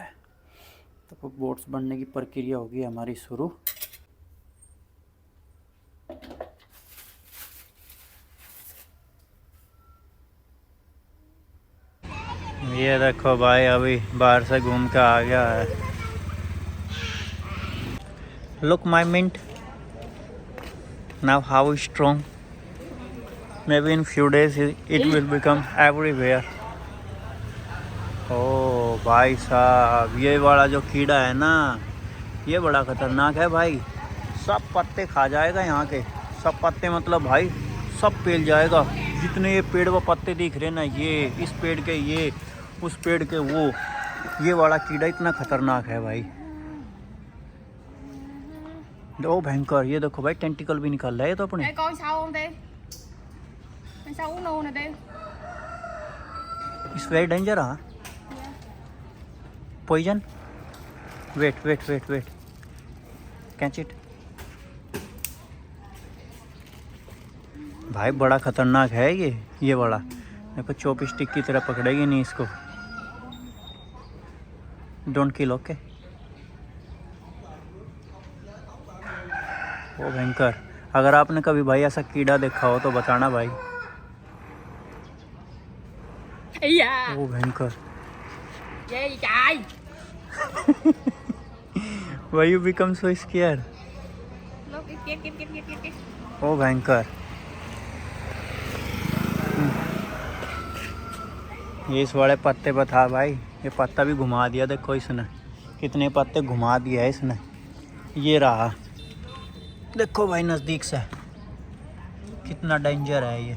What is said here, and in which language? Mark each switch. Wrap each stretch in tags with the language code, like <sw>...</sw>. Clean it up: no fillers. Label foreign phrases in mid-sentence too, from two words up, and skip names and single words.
<hi>तो बोट्स बनने की प्रक्रिया होगी हमारी शुरू। ये देखो भाई अभी बाहर से घूम के आ गया है।</hi> <en>Look my mint now how strong, maybe in few days it will become everywhere.</en> <hi>ओ भाई साहब ये वाला जो कीड़ा है ना, ये बड़ा खतरनाक है भाई। सब पत्ते खा जाएगा यहाँ के, सब पत्ते मतलब भाई सब पेल जाएगा। जितने ये पेड़ व पत्ते दिख रहे ना, ये इस पेड़ के, ये उस पेड़ के वो, ये वाला कीड़ा इतना खतरनाक है भाई। ओ भयंकर, ये देखो भाई टेंटिकल भी निकाल रहा है ये तो अपने।</hi> <vi>coi sau không Tiên? Mày sau uống nô nè Tiên.</vi> <en>It's very danger, हाँ poison, wait catch it।</en> <hi>भाई बड़ा खतरनाक है ये वाला, देखो चॉपस्टिक की तरह पकड़ेगी नहीं इसको।</hi> <en>Don't kill, okay.</en> <hi>ओ भयंकर। अगर आपने कभी भाई ऐसा कीड़ा देखा हो तो बताना भाई।</hi> <vi>Dạ.</vi> <hi>ओ भयंकर।</hi> <vi>Gì trời.</vi> <en>Why you become so scared?</en> <vi>Nó kia.</vi> <hi>ओ भयंकर। ये इस वाले पत्ते पर था भाई, ये पत्ता भी घुमा दिया, देखो इसने कितने पत्ते घुमा दिया है इसने। ये रहा, देखो भाई नज़दीक से कितना डेंजर है ये।</hi>